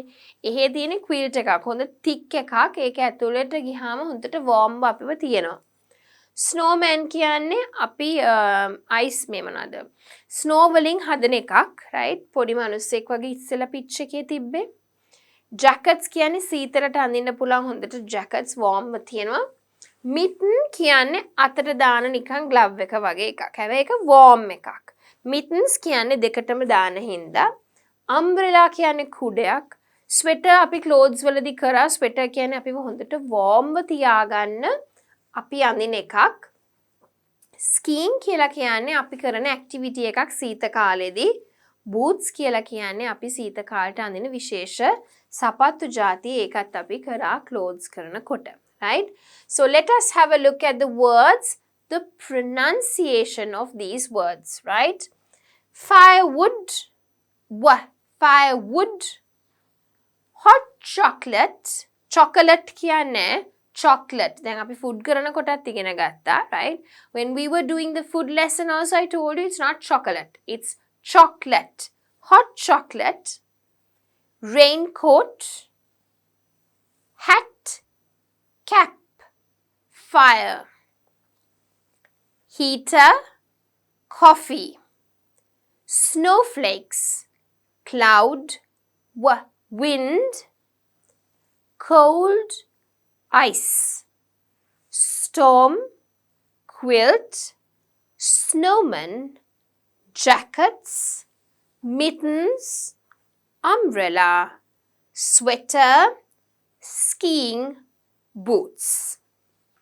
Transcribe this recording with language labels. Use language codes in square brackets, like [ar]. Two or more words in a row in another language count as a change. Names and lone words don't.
[si] එහෙ තියෙන්නේ quilt එකක්. හොඳ thick එකක්. ඒක ඇතුළට ගියාම හොඳට warm අපිව තියෙනවා. Snowman කියන්නේ අපි ice මේ මොනවාද? Snow වලින් හදන එකක්, right? පොඩි මිනිස්සෙක් වගේ ඉස්සෙල්ලා pitch එකේ තිබ්බේ. Jackets කියන්නේ සීතලට අඳින්න පුළුවන් හොඳට [en] jackets warm [si] තියෙනවා. Mitten කියන්නේ අතට දාන නිකන් glove එක වගේ එකක්. හැබැයි ඒක warm එකක්. Mittens කියන්නේ දෙකටම දාන හින්දා. Umbrella කියන්නේ කුඩයක්. Sweater අපි clothes වලදී කරා. Sweater කියන්නේ අපිව හොඳට warm තියාගන්න අපි අඳින එකක්. Skiing කියලා කියන්නේ අපි කරන activity එකක් සීත කාලෙදී. Boots කියලා කියන්නේ අපි සීත කාලට අඳින විශේෂ සපත්තු ಜಾති ඒකත් අපි කරා clothes කරනකොට. Right? [en] So let us have a look at the words, the pronunciation of these words, right? Firewood, firewood. Hot chocolate, chocolate කියන්නේ chocolate. [si] දැන් අපි food කරනකොටත් ඉගෙන ගත්තා, right? [en] When we were doing the food lesson also I told you it's not chocolate, it's chocolate. Hot chocolate, raincoat, hat, cap, fire, heater, coffee, snowflakes, cloud, wind, cold, ice, storm, quilt, snowman, jackets, mittens, umbrella, sweater, skiing, boots.